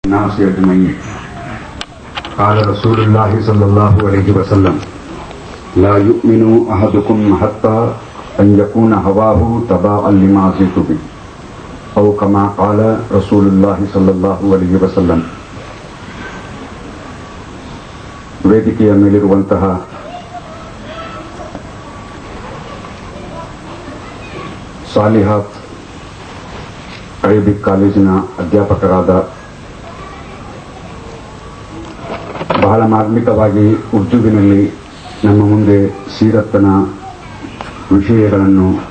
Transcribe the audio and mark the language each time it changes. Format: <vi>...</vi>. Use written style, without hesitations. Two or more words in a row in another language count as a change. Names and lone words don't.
<ar>الناس أجمعين. قال رسول الله صلى الله عليه وسلم: لا يؤمن أحدكم حتى أن يكون هواه تبعا لما جئت به، أو كما قال رسول الله صلى الله عليه وسلم.</ar> <kn>ವೇದಿಕೆಯ ಮೇಲಿರುವಂತಹ ಸಾಲಿಹಾತ್ ಅರೇಬಿಕ್ ಕಾಲೇಜಿನ ಅಧ್ಯಾಪಕರಾದ, ಬಹಳ ಮಾರ್ಮಿಕವಾಗಿ ಉರ್ದುವಿನಲ್ಲಿ ನಮ್ಮ ಮುಂದೆ ಸೀರತ್ತನ ವಿಷಯಗಳನ್ನು</kn>